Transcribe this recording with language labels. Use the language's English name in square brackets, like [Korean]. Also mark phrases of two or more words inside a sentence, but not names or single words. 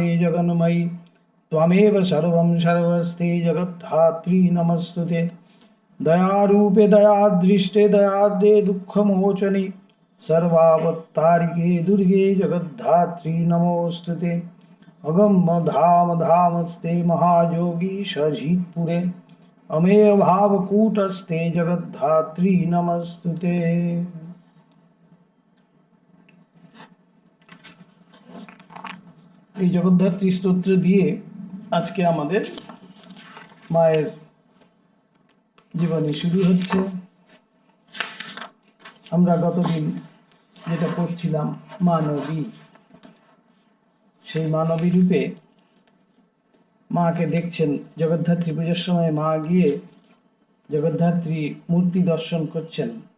[Sanskrit] जगन्मयी त्वमेव सर्वं सर्वस्ते जगद्धात्री नमस्तुते दयारूपे दयादृष्टे दयादे दुःखमोचने सर्वावतारिके दुर्गे जगद्धात्री नमोस्तुते अगम्य धाम धामस्ते महायोगी सजित्पुरे अमेय भावकूटस्ते जगद्धात्री नमस्तुते। [Bangla] এই জগদ্ধাত্রী স্তোত্র দিয়ে আজকে আমাদের মায়ের জীবনী শুরু হচ্ছে। আমরা গতদিন যেটা পড়ছিলাম মানবী, সেই মানবী রূপে মাকে দেখছেন জগদ্ধাত্রী পুজোর সময় মা গিয়ে জগদ্ধাত্রী মূর্তি দর্শন করছেন।